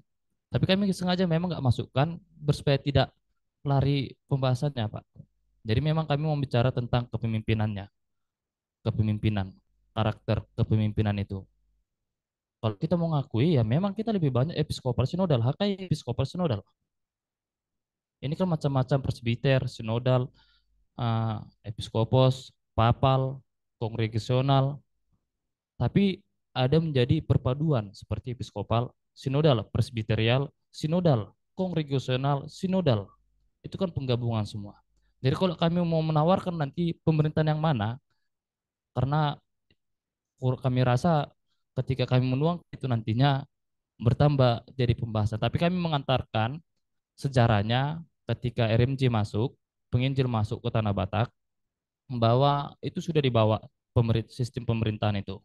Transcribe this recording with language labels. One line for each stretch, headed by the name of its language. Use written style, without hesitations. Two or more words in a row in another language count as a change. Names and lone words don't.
Indonesian: Tapi kami sengaja memang nggak masukkan, supaya tidak lari pembahasannya, Pak. Jadi memang kami mau bicara tentang kepemimpinannya, kepemimpinan, karakter kepemimpinan itu. Kalau kita mau ngakui ya memang kita lebih banyak episkopal sinodal, HKI episkopal sinodal. Ini kan macam-macam presbiter, sinodal, episkopos, papal, kongregasional. Tapi ada menjadi perpaduan seperti episkopal, sinodal, presbiterial, sinodal, kongregasional, sinodal. Itu kan penggabungan semua. Jadi kalau kami mau menawarkan nanti pemerintahan yang mana, karena kami rasa ketika kami menuang itu nantinya bertambah jadi pembahasan. Tapi kami mengantarkan sejarahnya ketika RMJ masuk, penginjil masuk ke Tanah Batak, bahwa itu sudah dibawa sistem pemerintahan itu.